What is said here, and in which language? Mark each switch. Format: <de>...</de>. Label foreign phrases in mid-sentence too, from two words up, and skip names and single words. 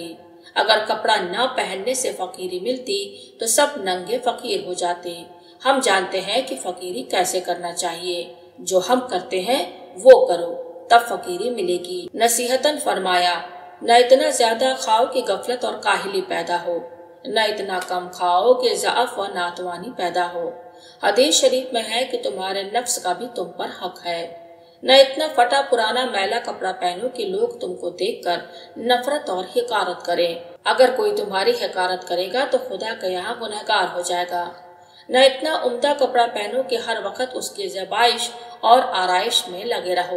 <ur>اگر کپڑا نہ پہننے سے فقیری ملتی تو سب ننگے فقیر ہو جاتے۔ ہم جانتے ہیں کہ فقیری کیسے کرنا چاہیے۔ جو ہم کرتے ہیں وہ کرو، تب فقیری ملے گی۔ نصیحتاً فرمایا: نہ اتنا زیادہ کھاؤ کہ غفلت اور کاہلی پیدا ہو، نہ اتنا کم کھاؤ کہ ضعف و ناتوانی پیدا ہو۔ حدیث شریف میں ہے کہ تمہارے نفس کا بھی تم پر حق ہے۔ نہ اتنا پھٹا پرانا میلا کپڑا پہنو کہ لوگ تم کو دیکھ کر نفرت اور حقارت کریں۔ اگر کوئی تمہاری حقارت کرے گا تو خدا کے یہاں گنہگار ہو جائے گا۔ نہ اتنا عمدہ کپڑا پہنو کہ ہر وقت اس کی زیبائش اور آرائش میں لگے رہو۔</ur>